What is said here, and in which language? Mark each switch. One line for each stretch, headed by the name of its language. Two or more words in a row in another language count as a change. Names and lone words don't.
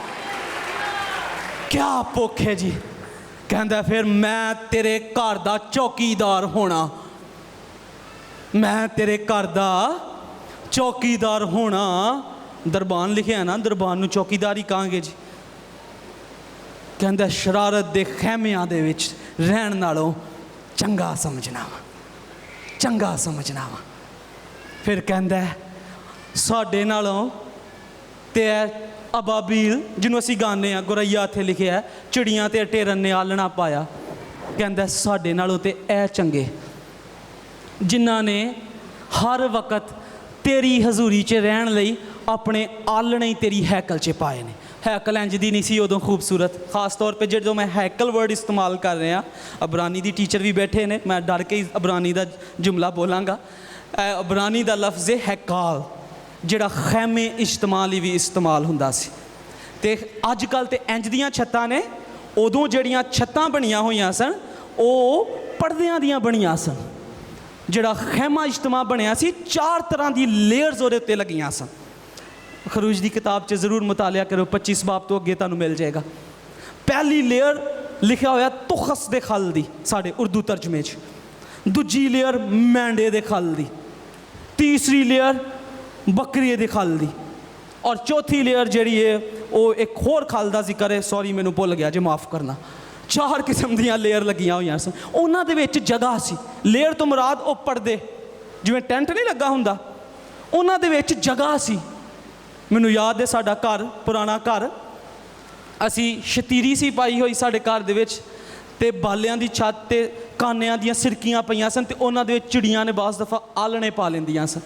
Punjabi: کیا پوکھ ہے جی، کہندا پھر میں تیرے گھر دا چوکیدار ہونا، میں تیرے گھر دا چوکیدار ہونا۔ دربان لکھے ہے نا، دربان نو چوکیدار ہی کہاں گے جی۔ کہندا شرارت دے خیمیاں دے وچ رہن نالوں چنگا سمجھنا وا، چنگا سمجھنا وا۔ پھر کہندا ہے ساڈے نالوں تے ابابیل جنوں اسی گانے ہیں، گوریا اتھے لکھے ہے چڑیاں تے ٹیرن نے آلنا پایا، کہندا ساڈے نالوں تے اے چنگے جنہاں نے ہر وقت تیری حضوری چ رہن لئی اپنے آلنے ہی تیری ہیکل چ پائے نے۔ ہیکل انج دی نہیں سی ادوں خوبصورت، خاص طور پہ جدوں میں ہیکل ورڈ استعمال کر رہا، عبرانی دی ٹیچر بھی بیٹھے نے، میں ڈر کے ہی عبرانی دا جملہ بولاں گا۔ عبرانی دا لفظ ہے ہیکال، جڑا خیمے اجتماع لی بھی استعمال ہوندا سی۔ تے اج کل تے انج دیاں چھتاں نے، ادوں جڑیاں چھتاں بنیاں ہوئیاں سن او پردیاں دیاں بنیاں سن۔ جڑا خیمہ اجتماع بنیا سی 4 طرح دی لیئرز اودے تے لگیاں سن۔ خروج دی کتاب چ ضرور مطالعہ کرو، 25 باب تو اگے تانوں مل جائے گا۔ پہلی لیئر لکھا ہوا تخس دے خل دی، ساڈے اردو ترجمے چ दूजी लेयर मैंडे दे खल दी, तीसरी लेयर बकरी दे खल दी, और चौथी लेयर जिहड़ी है वो एक होर खल दा जिक्र है, सॉरी मैनू भुल गया जे, माफ़ करना। 4 किस्म दियां लेयर लगियां होईयां सन, उन्हां दे विच जगह सी। लेयर तो मुराद वो पर्दे, जिवें टेंट नहीं लगा हुंदा, उन्हां दे विच जगह सी। मैनू याद है साडा घर, पुराना घर, असी शतीरी सी पाई हुई साडे घर दे विच, ते बालियां दी छत ते कानियां दियां सिरकियां पईयां सन, ते उन्हां दे विच चिड़ियां ने बास दफ़ा आलणे पा लैंदियां सन।